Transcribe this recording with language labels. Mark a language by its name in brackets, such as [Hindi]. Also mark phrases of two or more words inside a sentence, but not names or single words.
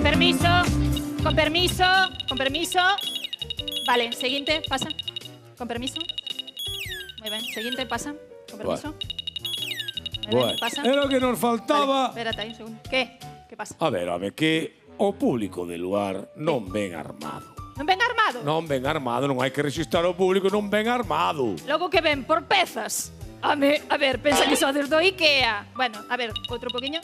[Spanish] permiso. Con permiso. Con permiso. Vale, seguinte, pasa. Con permiso. Muy bien, seguinte, pasa. Con permiso. Muy bien, pasa. [Galician] Era o que nos faltaba. Vale, espérate aí un segundo. Que? Que pasa? A ver, que o público [Spanish] del lugar [Galician] non ven armado. Non ven armado? Non ven armado, non hai que registrar o público, non ven armado. Logo que ven por pezas. A ver, pensa que sodes do Ikea. Bueno, a ver, outro poquinho.